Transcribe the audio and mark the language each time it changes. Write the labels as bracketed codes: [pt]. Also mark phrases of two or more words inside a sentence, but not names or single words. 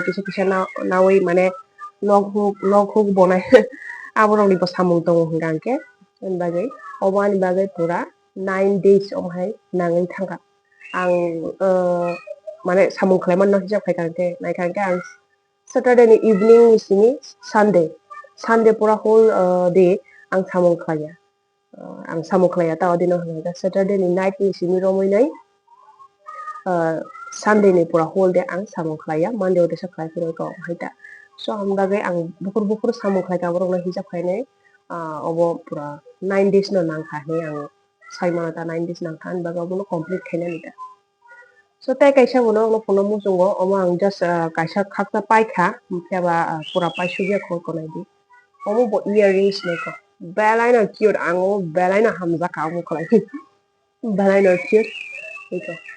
[trp] kisa kisa nawi mane log hook bonai abo rok ni bo samung tongo hingkangke ani bagai obo ani bagai pura 9 days om hai nangai thangka ang mane samung khlaiman no hijab khaikangke naikangke ang Saturday ni evening ni sini Sunday pura [en] whole day [trp] ang samung khlaya ang samung khlaya ta odino hangka Saturday ni night ni sini romoi nai Sunday ni pura [en] whole day [trp] ang samung khlaya Monday ode sa khlai pura ko haita so ang bagai ang bukur samung khlai ka borok no hijab khainai obo pura 9 days no nang kha he ang sai mana ta 9 days nang kha ang bagai obo no complete khainai ni ta so tai kaisa bono no phono musungo omo ang just kaisa khakta paikha keba pura paisugya kho ko nai di omo bo earrings ne ko belai no cute ang omo belai no hamjaka omo khlai belai no cute iko